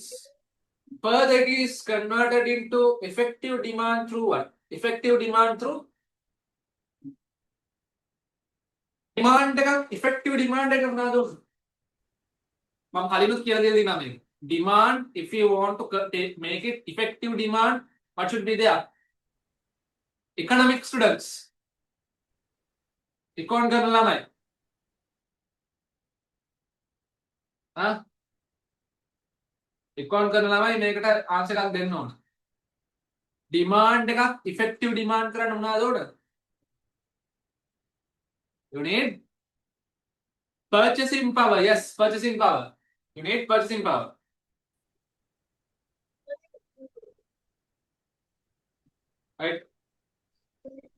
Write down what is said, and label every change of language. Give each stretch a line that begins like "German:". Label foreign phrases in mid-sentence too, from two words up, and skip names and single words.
English: Further, it is converted into effective demand through what? Effective demand through demand. Effective demand
Sinhala: එක මොනවද? මම කලිනුත් කියලා දෙලා තියෙනවා මේක.
English: Demand, if you want to make it effective demand, what should be there? Economic students. Econ
Sinhala: කරන ළමයි. Econ කරන ළමයි මේකට ආන්සර් එකක් දෙන්න ඕන. Demand එකක්
English: effective demand
Sinhala: කරන්න මොනවද උඩ?
English: You need purchasing power. Yes, purchasing power. You need purchasing power. Right?